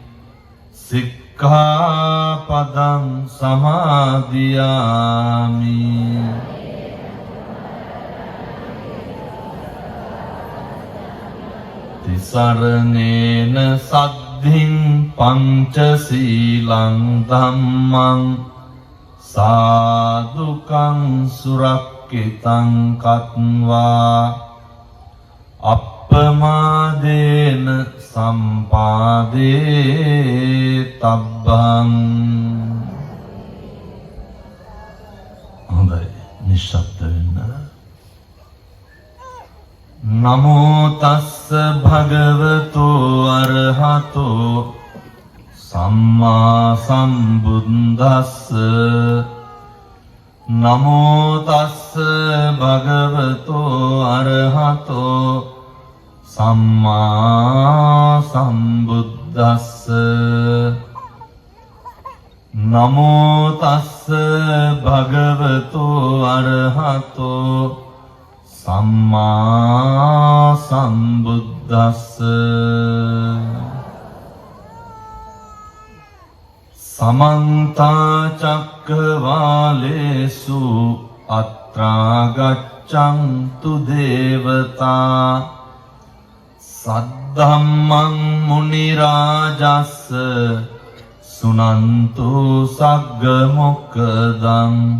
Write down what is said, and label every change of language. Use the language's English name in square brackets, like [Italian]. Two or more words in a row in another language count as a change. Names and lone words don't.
[Pali] සික්ඛාපදං සමාදියාමි තිසරණේන සද්ධින් පංචශීලං ධම්මං සාදුකං සුරක්ඛිතං කତ୍වා අප්පමාදේන සම්පාදේ තබ්බං. [Sinhala] හොඳයි, නිශ්ශබ්ද වෙන්න. [Pali] නමෝ තස්ස භගවතු අරහතෝ සම්මා සම්බුද්දස්ස නමෝ තස්ස භගවතු අරහතෝ සම්මා සම්බුද්දස්ස නමෝ තස්ස භගවතු අරහතෝ සම්මා සම්බුද්දස්ස සමන්ත චක්කවාලේසු අත්‍රා ගච්ඡන්තු දේවතා සද්ධම්මං මුනි රාජස්ස සුනන්තු සග්ග මොක්ඛදං